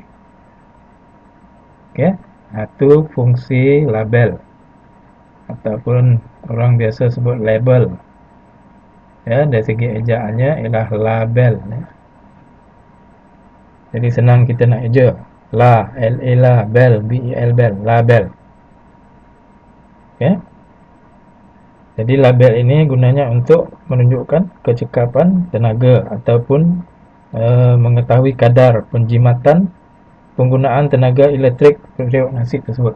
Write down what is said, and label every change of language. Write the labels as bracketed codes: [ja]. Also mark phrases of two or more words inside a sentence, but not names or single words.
[ms] Okey, itu fungsi label ataupun orang biasa sebut label. Ya, dari segi ejaannya ialah label ya. Jadi senang kita nak eja. La, L-A la, bel, B-E-L bel, label. Okey. Jadi label ini gunanya untuk menunjukkan kecekapan tenaga ataupun mengetahui kadar penjimatan penggunaan tenaga elektrik periuk nasi tersebut.